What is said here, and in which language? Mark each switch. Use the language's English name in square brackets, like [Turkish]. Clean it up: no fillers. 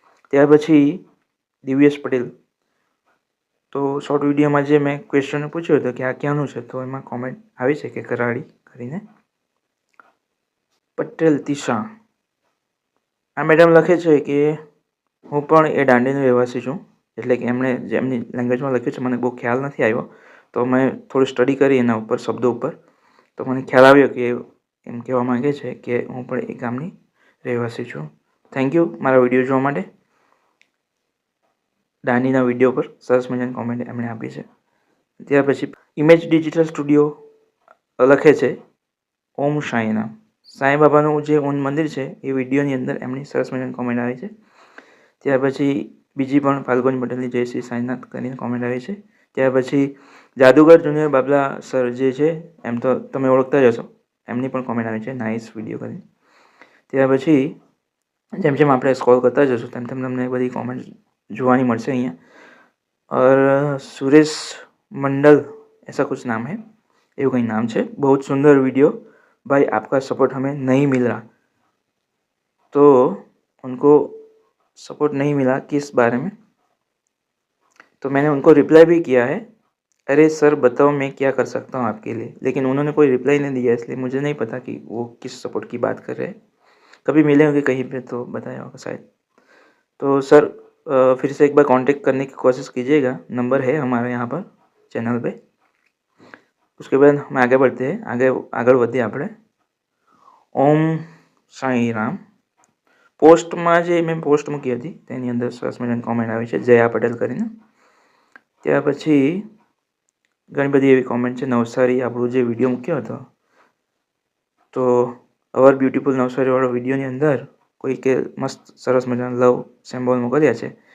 [Gujarati] त्यार पछी दिव्येश पटेल, तो शॉर्ट विडियो में जे मैं क्वेश्चन पूछ्यो हतो कि आ क्यांनुं छे, तो एमां कॉमेंट आवी छे कि कराड़ी करीने. पटेल तिशा, आ मैडम लखे छे कि हूँ पण ए दांडीनो રહેવાસી छूँ, એટલે કે એમણે જેમની લેંગ્વેજમાં લખ્યું છે મને બહુ ખ્યાલ નથી આવ્યો, તો મેં થોડું સ્ટડી કરી એના ઉપર શબ્દો ઉપર, તો મને ખ્યાલ આવ્યો કે એમ કહેવા માંગે છે કે હું પણ એ ગામની રહેવાસી છું. થેન્ક યુ મારા વિડીયો જોવા માટે. દાનીના વિડીયો પર સરસ મજાની કોમેન્ટ એમણે આપી છે. ત્યાર પછી ઇમેજ ડિજિટલ સ્ટુડિયો લખે છે ઓમ સાંઈનામ. સાંઈ બાબાનું જે મંદિર છે એ વિડીયોની અંદર એમની સરસ મજાની કોમેન્ટ આવી છે. ત્યાર પછી બીજી પણ ફાલ્ગુની પટેલની જય શ્રી સાંઈનાથ કરીને કોમેન્ટ આવી છે. ત્યાર પછી જાદુગર જુનિયર બાબલા સર જે છે એમ તો તમે ઓળખતા જ હશો, એમની પણ કોમેન્ટ આવી છે નાઇસ વિડીયો કરીને. ત્યાર પછી જેમ જેમ આપણે સ્ક્રોલ કરતા જશું તેમ તેમ તમને બધી કોમેન્ટ જોવાની મળશે અહીંયા. [Hindi] और सुरेश मंडल ऐसा कुछ नाम है, [Gujarati] એવું કંઈ નામ છે. [Hindi] बहुत सुंदर वीडियो भाई, आपका सपोर्ट हमें नहीं मिल रहा. तो उनको सपोर्ट नहीं मिला किस बारे में, तो मैंने उनको रिप्लाई भी किया है, अरे सर बताओ मैं क्या कर सकता हूँ आपके लिए, लेकिन उन्होंने कोई रिप्लाई नहीं दिया, इसलिए मुझे नहीं पता कि वो किस सपोर्ट की बात कर रहे हैं. कभी मिले होंगे कहीं पे तो बताया होगा शायद. तो सर फिर से एक बार कांटेक्ट करने की कोशिश कीजिएगा, नंबर है हमारे यहाँ पर चैनल पे. उसके बाद हम आगे बढ़ते हैं, [Gujarati] આગળ વધીએ આપણે. ઓમ સાંઈ રામ. પોસ્ટમાં જે મેં પોસ્ટ મૂકી હતી તેની અંદર સરસ મજાની કોમેન્ટ આવી છે જયા પટેલ કરીને. ત્યાર પછી ઘણી બધી એવી કોમેન્ટ છે. નવસારી આપણો જે વિડીયો મૂક્યો હતો, તો અવર બ્યુટીફુલ નવસારીવાળો વિડીયોની અંદર કોઈ કે મસ્ત સરસ મજાના લવ સિમ્બોલ મોકલ્યા છે.